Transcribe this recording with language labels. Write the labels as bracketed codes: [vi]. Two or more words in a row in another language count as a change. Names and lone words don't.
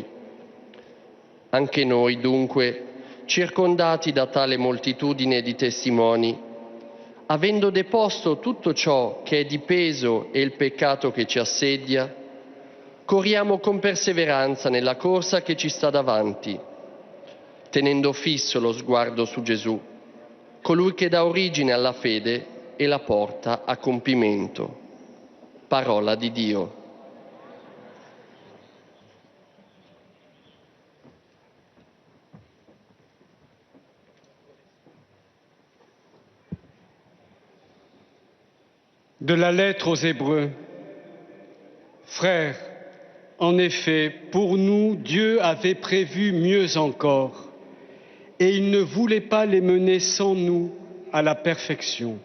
[it] Anche noi, dunque, circondati da tale moltitudine di testimoni, avendo deposto tutto ciò che è di peso e il peccato che ci assedia, corriamo con perseveranza nella corsa che ci sta davanti, tenendo fisso lo sguardo su Gesù, colui che dà origine alla fede e la porta a compimento. Parola di Dio. [fr] De la lettre aux Hébreux. Frères, en effet, pour nous, Dieu avait prévu mieux encore, et il ne voulait pas les mener sans nous à la perfection.